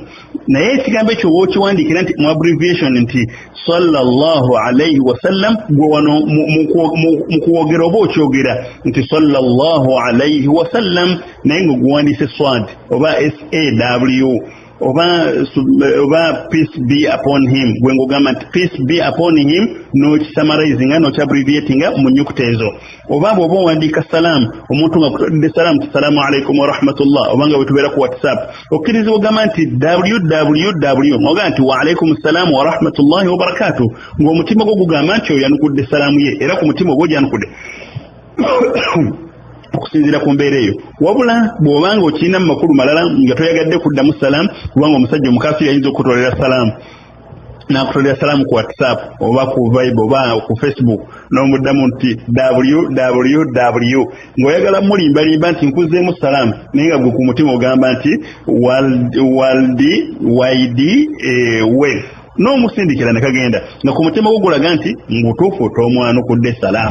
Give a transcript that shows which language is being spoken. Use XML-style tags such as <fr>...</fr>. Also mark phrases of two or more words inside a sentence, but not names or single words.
<lg>Naye ekigambo ekyo bw'okiwandiikira nti mu abbreviation nti</lg> <ar>صلى الله عليه وسلم,</ar> <lg>gwe wano mu kuwogera oba okyogera nti</lg> <ar>صلى الله عليه وسلم</ar> <lg>naye ng'oguwandiise swad oba SAW oba</lg> <en>peace be upon him,</en> <lg>gwe ng'ogamba nti</lg> <en>peace be upon him</en> <lg>n'okisummarizing n'okyabbreviatinga mu nnyukuta ezo. Oba bw'oba owandiika salaamu omuntu nga kutadde salaamu nti</lg> <ar>سلام عليكم ورحمة الله,</ar> <lg>oba nga bwe tubeera ku WhatsApp okkirizibwa ogamba nti www ng'ogamba nti</lg> <ar>وعليكم السلام ورحمة الله وبركاته,</ar> <lg>ng'omutima gwo gugamba nti oyo yanukudde salaamu ye, era ku mutima ogwo gyanukudde okusinziira ku mbeera eyo. Wabula bw'obanga okirina mu makulu malala nga toyagadde kuddamu salaamu, kubanga omusajja omukafiri ayinza okutolera salaamu n'akutolera salaamu ku WhatsApp oba ku Viber oba ku Facebook n'omuddamu nti www ng'oyagala mulimbalimba nti nkuzeemu salaamu naye nga gwe ku mutima ogamba nti World Wide Web, n'omusindikira ne kagenda nga ku mutima gwo gulaga nti ngutuufu tomwanukudde salaamu.</lg>